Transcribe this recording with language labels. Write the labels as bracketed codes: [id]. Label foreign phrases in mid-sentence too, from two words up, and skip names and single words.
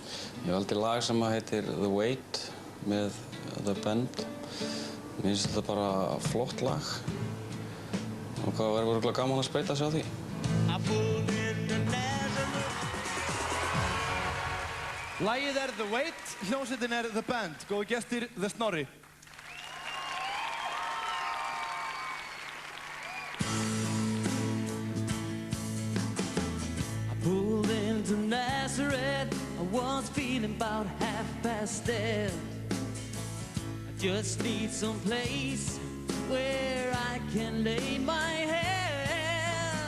[is] Ég valdi lag sem heitir The Weight með The Bend. Mér finnst þetta bara flott lag og hvað verður örugglega gaman að spreyta sig á því. Lagið er The Weight, hljómsveitin er The Band. Góðu gestir, The Snorri. [en] Pulled into Nazareth, I was feeling about 10:30. I just need some place where I can lay my head.